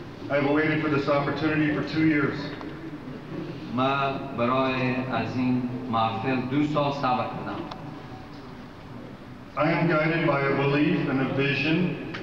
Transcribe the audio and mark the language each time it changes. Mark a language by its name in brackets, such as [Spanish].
[English] I've waited for this opportunity for 2 years. [Persian] ما برای از این محفل 2 سال صبر کردم. [English] I am guided by a belief and a vision.